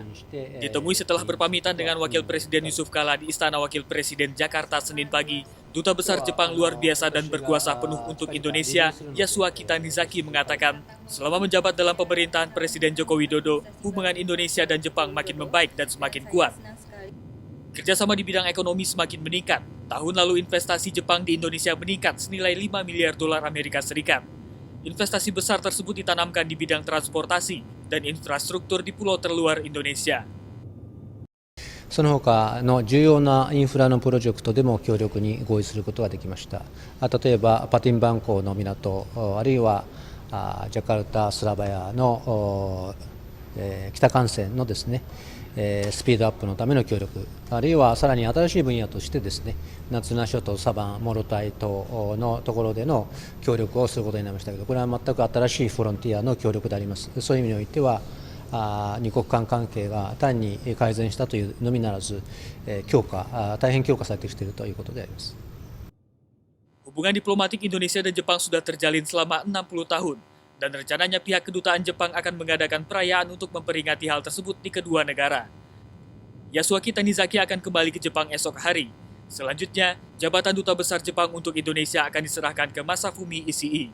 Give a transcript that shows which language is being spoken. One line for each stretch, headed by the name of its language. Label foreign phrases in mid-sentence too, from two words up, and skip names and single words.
Indonesian: Ditemui setelah berpamitan dengan Wakil Presiden Yusuf Kala di Istana Wakil Presiden Jakarta Senin pagi, Duta Besar Jepang Luar Biasa dan Berkuasa Penuh untuk Indonesia, Yasuaki Tanizaki mengatakan, selama menjabat dalam pemerintahan Presiden Joko Widodo, hubungan Indonesia dan Jepang makin membaik dan semakin kuat. Kerjasama di bidang ekonomi semakin meningkat. Tahun lalu investasi Jepang di Indonesia meningkat senilai 5 miliar dolar Amerika Serikat. Investasi besar tersebut ditanamkan di bidang transportasi dan infrastruktur di pulau terluar Indonesia.
Japanese: その他の重要なインフラのプロジェクトでも協力に合意することができました。例えばパティンバン港の港、あるいはジャカルタ・スラバヤの北幹線のですね、スピードアップのための協力、あるいはさらに新しい分野としてですね、夏名諸島、サバン、モロタイ島のところでの協力をすることになりましたけど、これは全く新しいフロンティアの協力であります。そういう意味においては、二国間関係が単に改善したというのみならず、大変強化されてきているということであります。
Indonesian: Hubungan diplomatik Indonesia dan Jepang sudah terjalin selama 60 tahun, dan rencananya pihak kedutaan Jepang akan mengadakan perayaan untuk memperingati hal tersebut di kedua negara. Yasuaki Tanizaki akan kembali ke Jepang esok hari. Selanjutnya, jabatan Duta Besar Jepang untuk Indonesia akan diserahkan ke Masafumi Ishii.